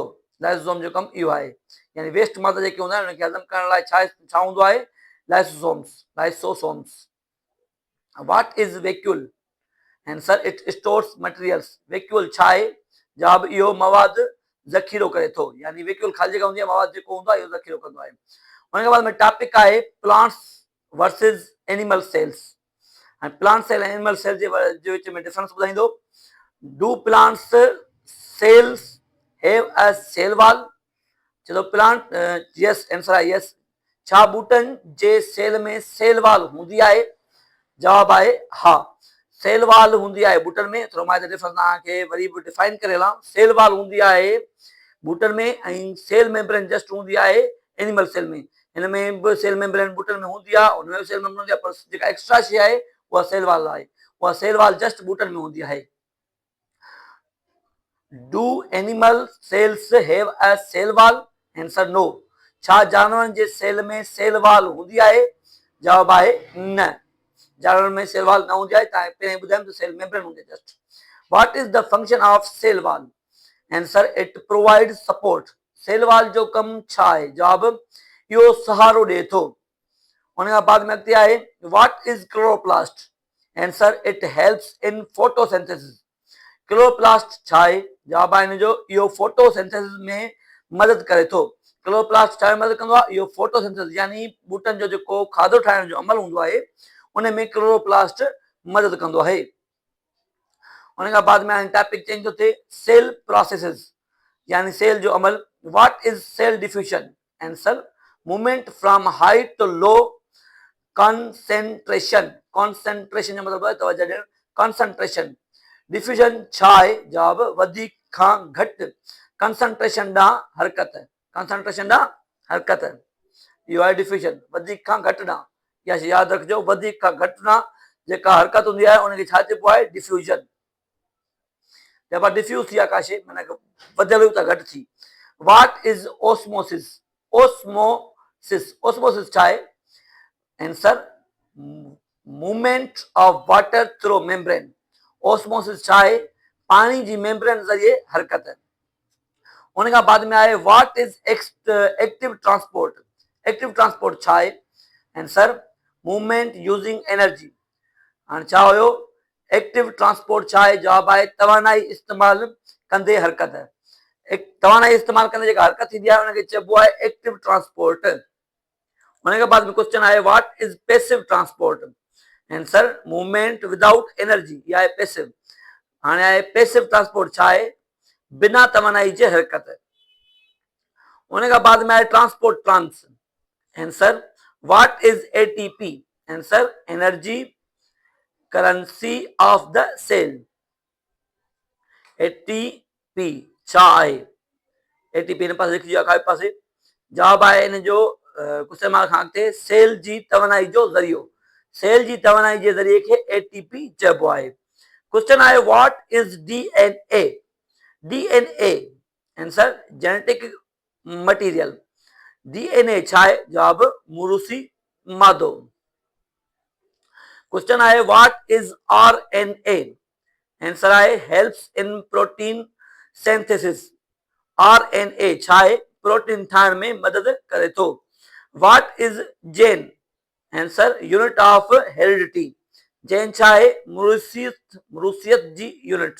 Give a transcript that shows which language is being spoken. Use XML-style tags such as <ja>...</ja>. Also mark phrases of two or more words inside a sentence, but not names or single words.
<sd>लाइसोसोम जो कमु इहो आहे, यानी वेस्ट मादा जेके हूंदा आहिनि उनखे हज़म करण लाइ छा हूंदो आहे?</sd> <en>Lysosomes. What is vacuole? Answer, it stores materials.</en> <sd>वैक्यूल छा आहे? जवाब इहो मवाद ज़ख़ीरो करे थो, यानी वैक्यूल ख़ाली जगह हूंदी आहे, मवाद जेको हूंदो आहे इहो ज़ख़ीरो कंदो आहे। उनखे बाद में टॉपिक आहे</sd> <en>plants versus animal cells.</en> <sd>ऐं</sd> <en>plant cell</en> <sd>ऐं</sd> <en>animal cell</en> <sd>जे विच में डिफरेंस ॿुधाईंदो।</sd> <en>Do plants cells have a cell wall?</en> <sd>चलो</sd> <en>plant yes,</en> <sd>आंसर आहे यस। छा ॿूटनि जे सेल में</sd> <en>cell wall</en> <sd>हूंदी आहे? जवाब आहे हा,</sd> <en>cell wall</en> <sd>हूंदी आहे ॿूटनि में। थोरो मां डिफरेंस तव्हांखे वरी बि डिफाइन करे हलां।</sd> <en>cell wall</en> <sd>हूंदी आहे ॿूटनि में ऐं</sd> <en>cell membrane just</en> <sd>हूंदी आहे</sd> <en>animal cell</en> <sd>में। हिन में बि</sd> <en>cell membrane</en> <sd>ॿूटनि में हूंदी आहे, हुन में बि</sd> <en>cell membrane</en> <sd>हूंदी आहे, पर जेका एक्स्ट्रा शइ आहे उहा</sd> <en>cell wall</en> <sd>आहे। उहा</sd> <en>cell wall just</en> <sd>ॿूटनि में हूंदी आहे।</sd> <en>Do animal cells have a cell wall? Answer, no.</en> <sd>छा जानवरनि जे सेल में</sd> <en>cell wall</en> <sd>हूंदी आहे? जवाब आहे न, जानवर में</sd> <en>cell wall</en> <sd>न हूंदी आहे। तव्हां पहिरियों ॿुधायमि त</sd> <en>cell membrane</en> <sd>हूंदी आहे जस्ट।</sd> <en>What is the function of cell wall? Answer, it provide support. cell wall</en> <sd>जो कमु छा आहे? जवाब इहो सहारो ॾिए थो। उन खां बाद में अॻिते आहे</sd> <en>What is chloroplast? Answer, it helps in photosynthesis.</en> <sd>क्लोरोप्लास्ट छा आहे? जवाब आहे हिन जो इहो फोटोसिंथेसिस में मदद करे थो। क्लोरोप्लास्ट छा मदद कंदो आहे? इहो फोटोसिंथेसिस यानी ॿूटनि जो जेको खाधो ठाहिण जो अमल हूंदो आहे उन में क्लोरोप्लास्ट मदद कंदो आहे। उन खां बाद में</sd> <en>topic change</en> <sd>थो थिए</sd> <en>cell processes</en> <sd>यानी सेल जो अमल।</sd> <en>What is cell diffusion? Answer, movement from high to low concentration</en> <sd>जो मतलब है तवज्जो ॾियणु,</sd> <en>कॉन्सेंट्रेशन।</en> <sd>डिफ्यूजन छा आहे? जवाब वधीक खां घटि कंसंट्रेशन ॾांहुं हरकत, इहो आहे डिफ्यूजन, वधीक खां घटि ॾांहुं। इहा शइ यादि रखिजो, वधीक खां घटि ॾांहुं जेका हरकत हूंदी आहे उनखे छा चइबो आहे? डिफ्यूजन। जब डिफ्यूज थी आकाशे माना वधियल त घटि थी।</sd> <en>What is osmosis?</en> <sd>ओस्मोसिस छा आहे?</sd> <en>Answer, movement of water through membrane.</en> <sd>ओस्मोसिस छा आहे? पानी जी मेम्ब्रेन ज़रिए हरकत। उन खां बाद में आहे</sd> <en>What is active transport? active transport</en> <sd>छा आहे?</sd> <en>Answer, movement using energy.</en> <sd>हाणे छा हुयो?</sd> <en>active transport</en> <sd>छा आहे? जवाब आहे तवानाई इस्तेमाल कंदे हरकत। तवानाई इस्तेमाल कंदे जेका हरकत थींदी आहे उनखे चइबो आहे</sd> <en>active transport.</en> <sd>उन खां बाद में क्वेश्चन आहे</sd> <en>What is passive transport? Answer, movement without energy,</en> <sd>इहा आहे पैसिव। हाणे आहे</sd> <en>passive transport</en> <sd>छा आहे? बिना तवानाई जे हरकत। उन खां बाद में आहे</sd> <en>transport trans. Answer, what is ATP? Answer, energy currency of the cell.</en> <sd>एटीपी छा आहे? एटीपी हिन पासे लिखी खाॿे पासे। जवाब आहे हिन जो</sd> <en>question mark</en> <sd>खां अॻिते सेल जी तवानाई जो ज़रियो। सेल जी तवानाई जे ज़रिए खे एटीपी चइबो आहे।</sd> <en>क्वेश्चन आहे What is DNA? DNA answer, genetic material.</en> <sd>डीएनए छा आहे? जवाब मुरूसी मादो।</sd> <en>क्वेश्चन आहे What is RNA? आंसर आहे helps in protein synthesis.</en> <sd>आरएनए छा आहे? प्रोटीन ठाहिण में मदद करे थो।</sd> <en>What is gene? Answer, unit of heredity.</en> <sd>जेन छा आहे? मुरूसियत जी यूनिट।</sd>